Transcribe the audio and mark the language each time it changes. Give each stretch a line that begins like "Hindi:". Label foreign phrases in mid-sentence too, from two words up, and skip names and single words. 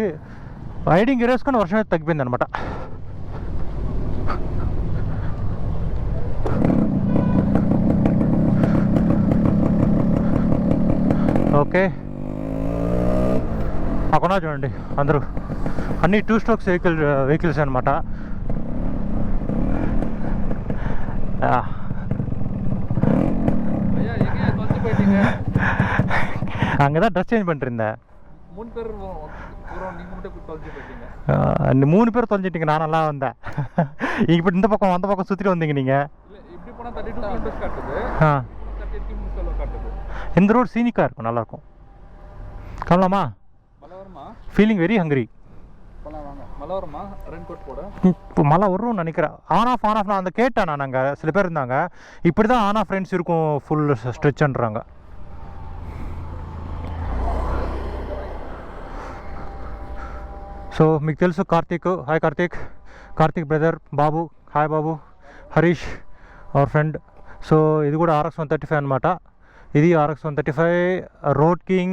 English: riding gear
Telugu: వేసుకుని వర్షం అయితే తగ్గిపోయింది అనమాట. ఓకే, అక్కడ చూడండి అందరూ, అన్నీ
English: 2 strokes vehicles
Telugu: అనమాట.
Tamil: அங்கதான்
English: dress change
Tamil: பண்ணிருந்தேன். 3 பேர் தொலைஞ்சிட்டீங்க, நான் நல்லா வந்தேன். இப்படி இந்த பக்கம் அந்த பக்கம் சுத்திட்டு வந்தீங்க நீங்க. இந்த ரோடு சீனிக்கா இருக்கும், நல்லா இருக்கும். கவலாமா?
English: feeling very hungry.
Tamil: மழை வரும்னு நினைக்கிறேன்.
English: on off
Tamil: நான் அந்த கேட்டேன், நான் அங்கே சில பேர் இருந்தாங்க, இப்படி தான்
English: on off friends
Tamil: இருக்கும் ஃபுல் ஸ்ட்ரெச்ன்றாங்க.
Telugu: సో మీకు తెలుసు కార్తీక్, హాయ్ కార్తీక్ బ్రదర్, బాబు, హాయ్ బాబు, హరీష్
English: our friend.
Telugu: సో ఇది కూడా RX 135 అనమాట. ఇది RX 135
English: road king.